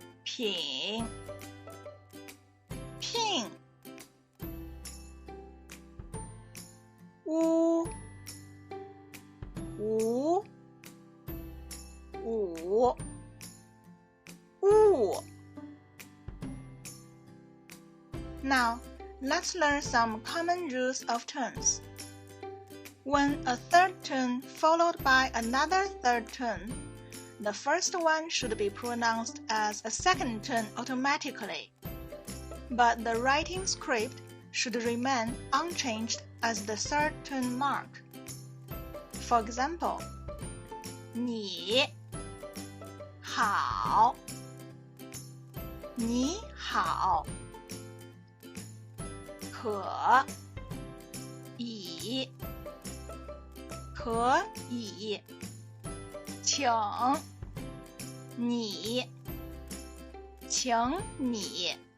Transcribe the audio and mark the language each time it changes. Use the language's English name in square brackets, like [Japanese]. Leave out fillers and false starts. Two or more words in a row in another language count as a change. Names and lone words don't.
[Chinese] 品 pin 乌无五物 [English] Now, let's learn some common rules of turns. When a third turn followed by another third turn, the first one should be pronounced as a second turn automatically, but the writing script should remain unchanged as the third turn mark. For example, [Chinese] 你好你好可以可以请你请你